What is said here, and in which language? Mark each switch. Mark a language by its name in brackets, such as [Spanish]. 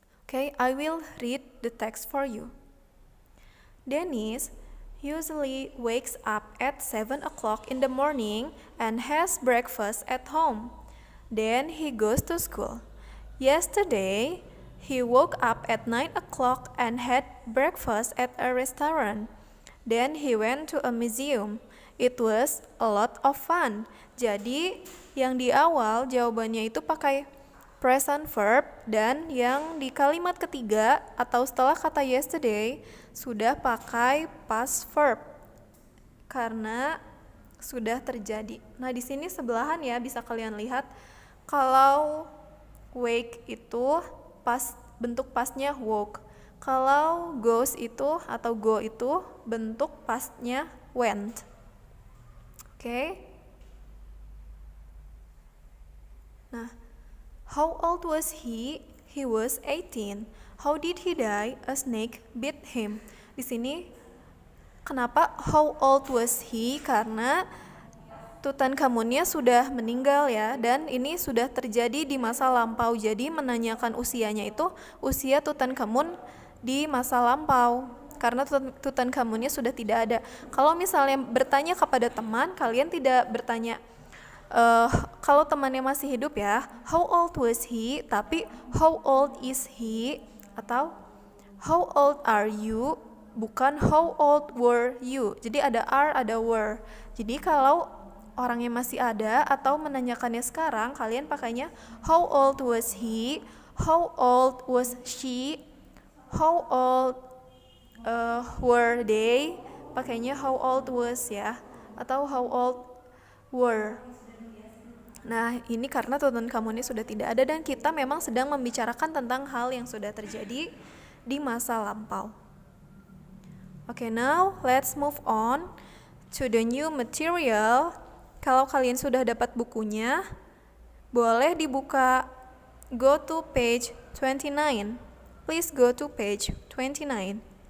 [English] Okay, I will read the text for you. Dennis usually wakes up at 7 o'clock in the morning and has breakfast at home. Then he goes to school. Yesterday, he woke up at 9 o'clock and had breakfast at a restaurant. Then he went to a museum. It was a lot of fun. [Indonesian] Jadi, yang di awal jawabannya itu pakai present verb, dan yang di kalimat ketiga atau setelah kata yesterday sudah pakai past verb karena sudah terjadi. Nah, di sini sebelahan ya, bisa kalian lihat kalau wake itu bentuk pastnya woke. Kalau goes itu atau go itu bentuk pastnya went. Oke. [English] Nah, how old was he? He was 18. How did he die? A snake bit him. [Indonesian] Di sini kenapa [English] how old was he? [Indonesian] Karena Tutankhamunnya sudah meninggal ya, dan ini sudah terjadi di masa lampau. Jadi menanyakan usianya itu usia Tutankhamun di masa lampau, karena Tutankhamunnya sudah tidak ada. Kalau misalnya bertanya kepada teman, kalian tidak bertanya kalau temannya masih hidup ya, [English] how old was he, [Indonesian] tapi [English] how old is he, [Indonesian] atau [English] how old are you, [Indonesian] bukan [English] how old were you. [Indonesian] Jadi ada are, ada were. Jadi kalau orangnya masih ada atau menanyakannya sekarang, kalian pakainya [English] how old was he, how old was she, how old were they, [Indonesian] pakainya [English] how old was [Indonesian] ya, atau [English] how old were. [Indonesian] Nah, ini karena Tutankhamunnya sudah tidak ada dan kita memang sedang membicarakan tentang hal yang sudah terjadi di masa lampau. [English] Okay, now let's move on to the new material. [Indonesian] Kalau kalian sudah dapat bukunya, boleh dibuka, [English] go to page 29. Please go to page 29.